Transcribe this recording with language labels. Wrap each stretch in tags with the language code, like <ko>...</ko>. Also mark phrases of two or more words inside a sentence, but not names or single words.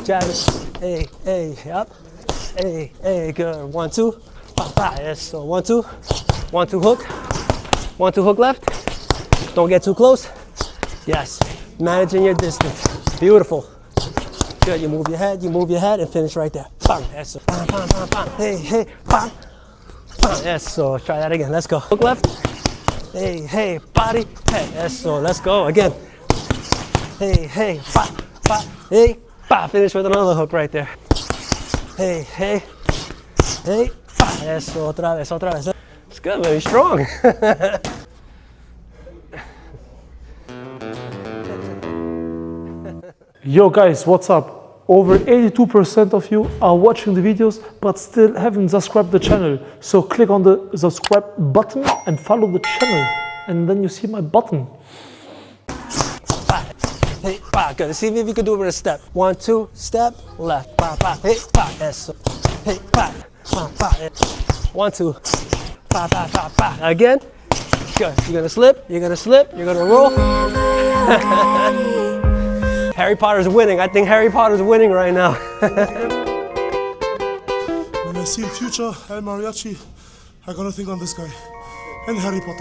<en>Jab it. Hey, yep. Hey, good. 1, 2. Pa, pa. Eso. 1, 2. 1, 2 hook. 1, 2 hook left. Don't get too close. Yes. Managing your distance. Beautiful. Good, you move your head, and finish right there. Bam, eso. Bam, bam, bam, bam. Hey, bam. Bam, eso. Try that again, let's go. Hook left. Hey, body, head. Eso, let's go, again. Hey, ba, ba. Hey, ba. Finish with another hook right there. Hey, ba.</en> <es>Eso, otra vez.</es> <en>It's good, very strong. Yo guys, what's up? Over 82% of you are watching the videos but still haven't subscribed the channel. So click on the subscribe button and follow the channel. And then you see my button. Hey, ba. Good. See if you can do it with a step. 1, 2, step, left. Ba, ba. Hey, ba. Eso. Hey, ba. Ba, ba. 1, 2. Ba, ba, ba, ba. Again. Good. You're gonna slip. You're gonna roll. Harry Potter's winning. I think Harry Potter's winning right now. When I see future El Mariachi, I gotta think on this guy and Harry Potter.</en>